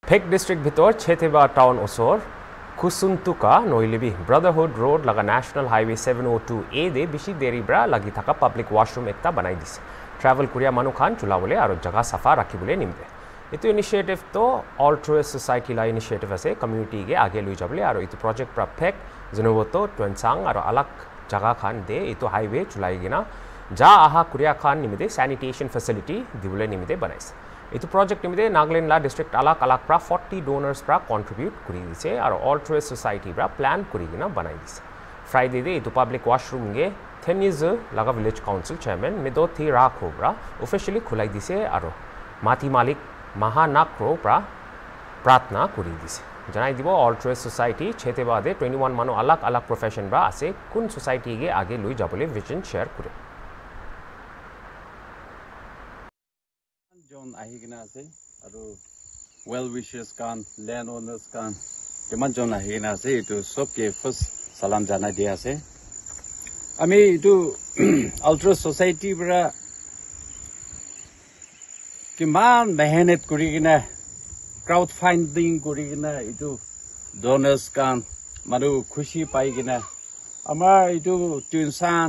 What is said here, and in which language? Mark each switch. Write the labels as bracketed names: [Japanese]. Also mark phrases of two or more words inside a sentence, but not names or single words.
[Naga Pidgin] Phek district bhitor Chheteba town osor Kusuntuka noilibi Brotherhood Road laga National Highway 702A de bishi deri bra lagi thaka [English] public washroom [Naga Pidgin] ekta banai dise. Travel Korea manu khan chulabole aro jaga safa rakhibole nimde. Itu initiative to Altruist Society la initiative ase community ge age lui jabole aro itu project pra Phek Zunoboto Twensang aro alak jaga khan de itu highway chulai gina ja aha Korea khan nimide [English] sanitation facility [Naga Pidgin] dibole nimide banaise. Itu project nimide Nagaland la district alak pra 40 donors pra contribute kuri dise aro Altruist Society pra plan kuri gina banai dise. Friday de itu [English] public washroom [Naga Pidgin] ge Theniz laga [English] village council chairman [Naga Pidgin] Midothi Rakhobra officially khulai dise aro Mati Malik Mahanakro pra pratna kuri dise. Janai dibo Altruist Society Chheteba de 21 manu alak profession bra ase kun society ge age lui jabole [English] vision share [Naga Pidgin] kure. John ahigina ase aru [English] well wishers [Naga Pidgin] kan [English] land owners [Naga Pidgin] kan teman John ahigina ase itu sob ke first salam jana dia ase ami itu Altruist Society bra kiman mehanet kurigina crowdfunding kurigina itu donors kan maru khushi paigina amar itu Twinsan